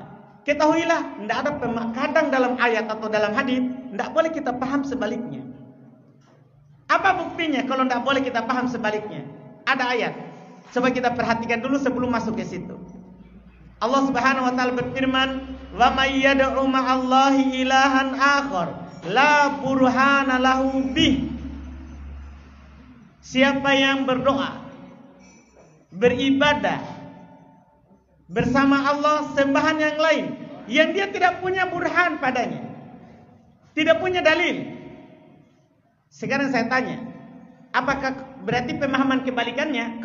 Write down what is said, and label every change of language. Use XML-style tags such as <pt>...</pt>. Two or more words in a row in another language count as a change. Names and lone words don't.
<id>Ketahuilah, tidak ada kadang dalam ayat atau dalam hadis tidak boleh kita paham sebaliknya. Apa buktinya kalau tidak boleh kita paham sebaliknya? Ada ayat. Coba kita perhatikan dulu sebelum masuk ke situ. Allah</id> <ar>سبحانه وتعالى</ar> <id>berfirman,</id> <ar>"ومن يدع مع الله إلها آخر لا برهان له به."</ar> <id>Siapa yang berdoa, beribadah bersama Allah sembahan yang lain yang dia tidak punya burhan padanya, tidak punya dalil. Sekarang saya tanya, apakah berarti pemahaman kebalikannya?</id>